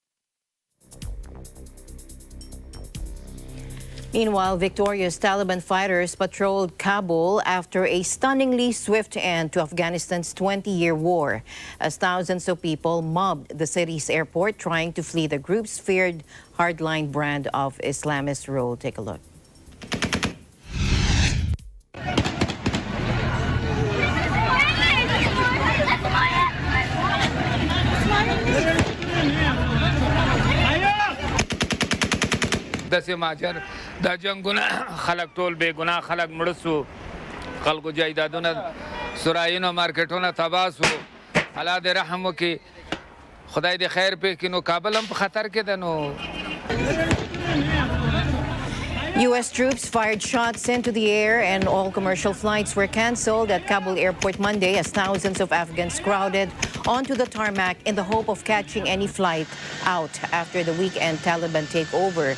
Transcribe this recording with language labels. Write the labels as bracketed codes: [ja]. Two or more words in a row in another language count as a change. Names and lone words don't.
[en] Meanwhile, victorious Taliban fighters patrolled Kabul after a stunningly swift end to Afghanistan's 20-year war, as thousands of people mobbed the city's airport trying to flee the group's feared hardline brand of Islamist rule. Take a look. [ps] داسې ماجر دا جنگونه خلک ټول بې ګناه خلک مړه سو خلکو جایدادونه سرایونه مارکیټونه تباه سو الله دې رحم وکړي خدای دې خیر پې کړي نو کابل هم په خطر کې ده نو [en] U.S. troops fired shots into the air and all commercial flights were canceled at Kabul airport Monday as thousands of Afghans crowded onto the tarmac in the hope of catching any flight out after the weekend Taliban takeover.